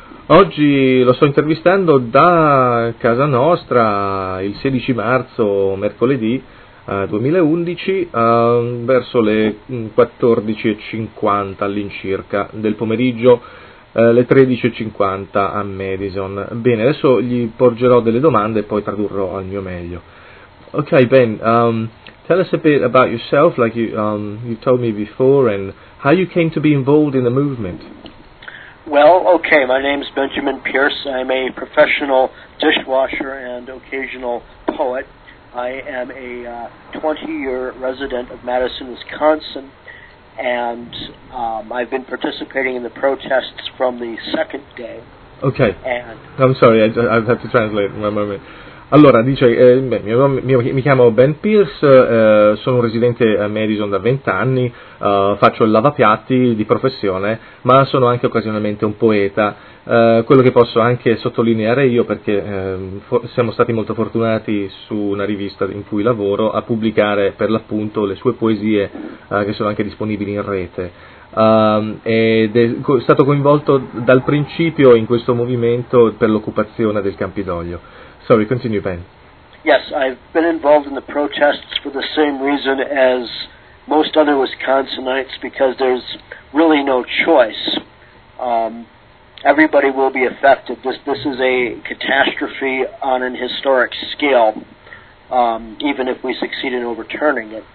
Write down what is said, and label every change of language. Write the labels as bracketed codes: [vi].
[it] Oggi lo sto intervistando da casa nostra il 16 marzo, mercoledì 2011, verso le 14:50 all'incirca del pomeriggio. Le 13:50 a Madison. Bene, adesso gli porgerò delle domande e poi tradurrò al mio meglio. [en] Ok, Ben, tell us a bit about yourself, like you told me before, and how you came to be involved in the movement. Well, okay, my name is Benjamin Pierce. I'm a professional dishwasher and occasional poet. I am a 20-year resident of Madison, Wisconsin, and I've been participating in the protests from the second day. Okay, And I'm sorry, I have to translate in a moment. [it] Allora, dice, beh, mi chiamo Ben Pierce, sono un residente a Madison da 20 anni, faccio il lavapiatti di professione, ma sono anche occasionalmente un poeta. Quello che posso anche sottolineare io, perché siamo stati molto fortunati su una rivista in cui lavoro a pubblicare per l'appunto le sue poesie, che sono anche disponibili in rete. Ed è stato coinvolto dal principio in questo movimento per l'occupazione del Campidoglio. [en] Sorry, continue, Ben. Yes, I've been involved in the protests for the same reason as most other Wisconsinites, because there's really no choice. Everybody will be affected. This is a catastrophe on an historic scale, even if we succeed in overturning it.